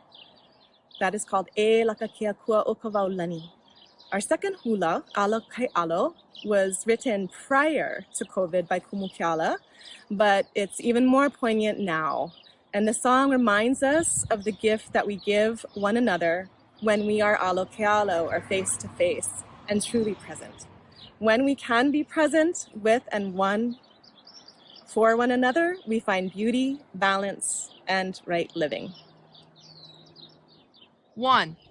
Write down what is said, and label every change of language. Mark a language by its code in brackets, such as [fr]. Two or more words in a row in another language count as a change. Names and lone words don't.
[en] That is called E Laka Kia Kua o Kawaulani. Our second hula, Alo Kai Alo, was written prior to COVID by Kumukiala, but it's even more poignant now. And the song reminds us of the gift that we give one another when we are [haw] alo ke alo, [en] or face to face, and truly present. When we can be present with and one for one another, we find beauty, balance, and right living. 1.